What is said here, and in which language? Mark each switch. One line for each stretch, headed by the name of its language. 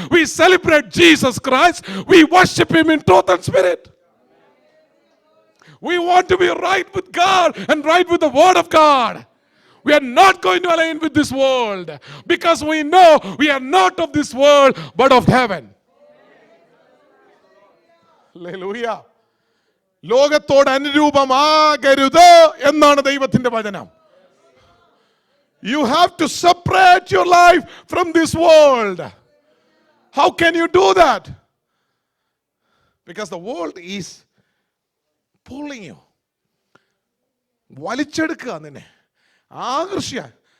English: We celebrate Jesus Christ. We worship him in truth and spirit. We want to be right with God and right with the word of God. We are not going to align with this world because we know we are not of this world but of heaven. Hallelujah.
Malayalam: ലോകത്തോട് അനുരൂപമാകരുത് എന്നാണ് ദൈവത്തിന്റെ വചനം.
English: You have to separate your life from this world. How can you do that? Because the world is pulling you.
Malayalam: വലിച്ചെടുക്കുക നിന്നെ. ആകർഷിക്കുക.